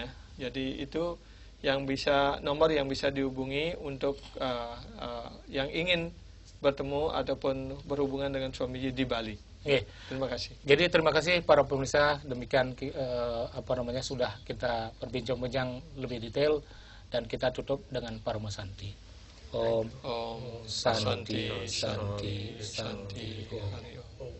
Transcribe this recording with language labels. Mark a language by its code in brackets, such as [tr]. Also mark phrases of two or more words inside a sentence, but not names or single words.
[id] Jadi itu nomor yang bisa dihubungi untuk yang ingin bertemu ataupun berhubungan dengan Swamiji di Bali. Oke. Terima kasih. Jadi terima kasih para pemirsa, demikian sudah kita berbincang-bincang lebih detail dan kita tutup dengan Parama Santi. [sa] Om Om Santi Santi Santi Santi Santi Om. Hari Om.